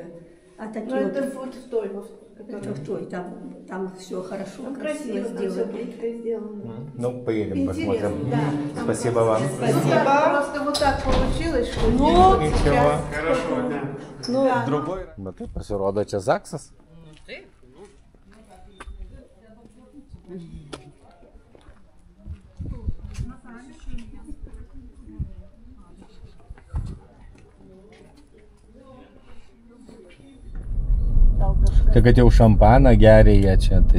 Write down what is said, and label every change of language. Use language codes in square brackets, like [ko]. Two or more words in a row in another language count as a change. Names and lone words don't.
[ru] А такие Ну, вот, это вот в той, это в той, там все хорошо, там красиво красиво, там все сделано. плиткой сделано. Ну, поедем, Интересно, посмотрим. да. Спасибо вам. Спасибо. Просто вот так получилось, что Ну, Ничего. Хорошого дня. Ну, Другой. [lt] Matai, pasirodo čia Zaksas. Tai kad jau šampaną geria jie čia, tai